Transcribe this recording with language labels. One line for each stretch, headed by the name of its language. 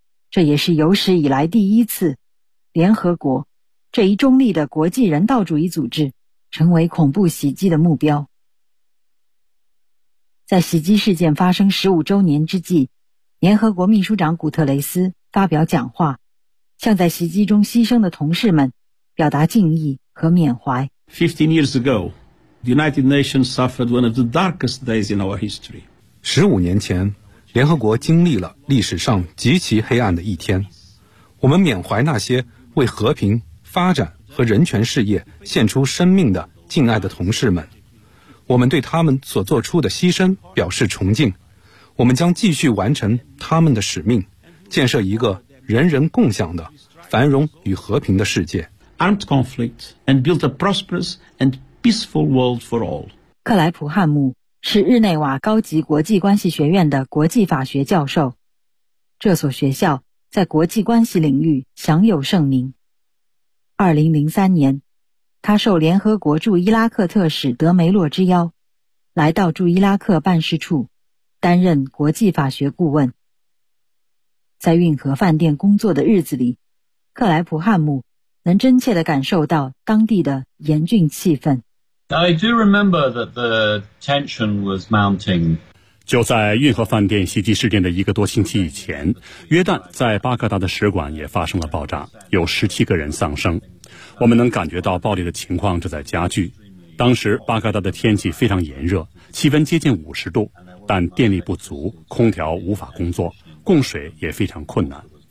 Chinese: 这也是有史以来第一次，联合国这一中立的国际人道主义组织成为恐怖袭击的目标。在袭击事件发生15周年之际，联合国秘书长古特雷斯发表讲话，向在袭击中牺牲的同事们表达敬意和缅怀。
English: 15 years ago, the United Nations suffered one of the darkest days in our history.
Chinese: 15年前，联合国经历了历史上极其黑暗的一天。我们缅怀那些为和平、发展和人权事业献出生命的敬爱的同事们。我们对他们所做出的牺牲表示崇敬。我们将继续完成他们的使命，建设一个人人共享的繁荣与和平的世界。
English: Armed conflict and build a prosperous and peaceful world for all.
Chinese: 克莱普汉姆是日内瓦高级国际关系学院的国际法学教授，这所学校在国际关系领域享有盛名。 2003年，他受联合国驻伊拉克特使德梅洛之邀，来到驻伊拉克办事处担任国际法学顾问。在运河饭店工作的日子里，克莱普汉姆能真切地感受到当地的严峻气氛。
English: I do remember that the tension was mounting.
Chinese: 就在运河饭店袭击事件的一个多星期以前，约旦在巴格达的使馆也发生了爆炸，有17个人丧生。我们能感觉到暴力的情况正在加剧。当时巴格达的天气非常炎热，气温接近50度，但电力不足，空调无法工作，供水也非常困难。